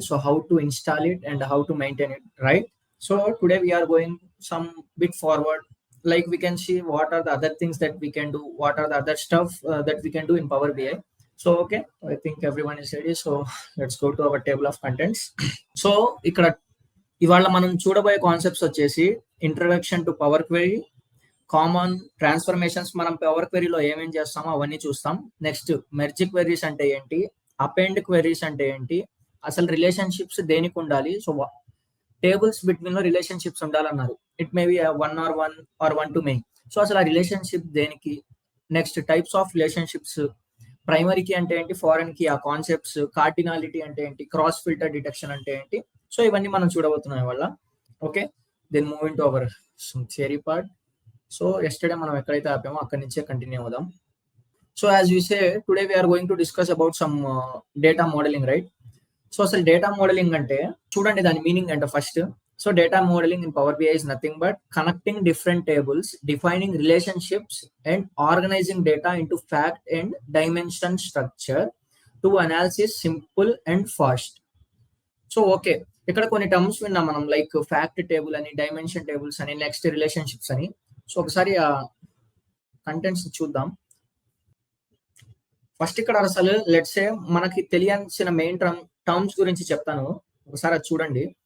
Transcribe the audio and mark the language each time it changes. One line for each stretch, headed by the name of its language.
English: So how to install it and how to maintain it, right? So today we are going some bit forward. Like we can see what are the other things that we can do, what are the other stuff that we can do in Power BI. So okay, I think everyone is ready. So let's go to our table of contents.
Telugu: So ఇక్కడ ఇవాళ మనం చూడబోయే concepts వచ్చేసి introduction to power query, common transformations, మనం power క్వెరీలో ఏమేం చేస్తామో అవన్నీ చూస్తాం. నెక్స్ట్ మెర్జ్ క్వెరీస్ అంటే ఏంటి, అపెండ్ క్వెరీస్ అంటే ఏంటి, అసలు రిలేషన్షిప్స్ దేనికి ఉండాలి. సో టేబుల్స్ బిట్వీన్ లో రిలేషన్షిప్స్ ఉండాలన్నారు. It may be one or one to main. So అసలు ఆ రిలేషన్షిప్ దేనికి, నెక్స్ట్ టైప్స్ ఆఫ్ రిలేషన్షిప్స్, ప్రైమరీకి అంటే ఏంటి, ఫారెన్ కి ఆ కాన్సెప్ట్స్, కార్డినాలిటీ అంటే ఏంటి, క్రాస్ ఫిల్టర్ డిటెక్షన్ అంటే ఏంటి. సో ఇవన్నీ మనం చూడబోతున్నాం వల్ల. Okay, then moving to our theory part. So yesterday మనం ఎక్కడైతే ఆపామో అక్కడి నుంచే కంటిన్యూ అవుదాం.
English: So as you say today we're going to discuss about some data modelling, right?
Telugu: So అసలు డేటా మోడలింగ్ అంటే చూడండి దాని మీనింగ్ అంటే first.
English: So data modeling in Power BI is nothing but connecting different tables, defining relationships and organizing data into fact and dimension structure to analysis simple and fast.
Telugu: So okay, ఇక్కడ కొన్ని terms విన్నాం మనం, like fact table అని, dimension tables అని, next relationships అని. So ఒకసారి ఆ contents చూద్దాం. ఫస్ట్ ఇక్కడ అసలు లెట్స్ సే మనకి తెలియాల్సిన మెయిన్ టర్మ్స్ గురించి చెప్తాను, ఒకసారి అది చూడండి.